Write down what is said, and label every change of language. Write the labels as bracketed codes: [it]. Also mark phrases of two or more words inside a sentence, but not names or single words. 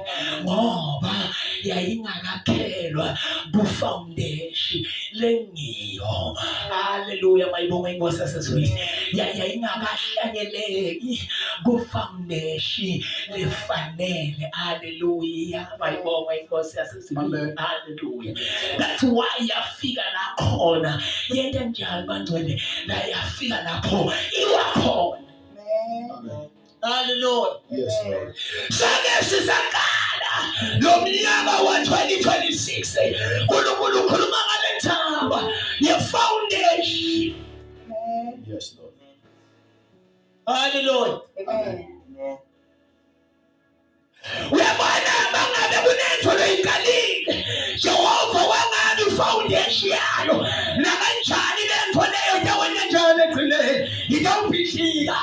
[zu] Ngoba yayingakakhelwa ku-foundation lengiyo. Hallelujah. Mayibonga inkosi yasezulwini. Yayingakahlanyeleki ku-foundation lefanele. Hallelujah. Mayibonga inkosi yasezulwini. Hallelujah. [en] That's why [zu] yafika la khona. Yenta njani bangcwele la yafika lapho iwakhona. Amen. Hallelujah. [en] Yes, Lord. [zu] Sake sisakala lo mnyaka wa 2026 uNkulunkulu ukhuluma ngale thaba ye-foundation. [en] Yes, Lord. [zu] Hallelujah. Amen. Uyabona bangabe kunetho loyiqalile Jehova wangabe i-foundation yayo nakanjani lento leyo endaweni enjalo egcineni ngiyawuphishika.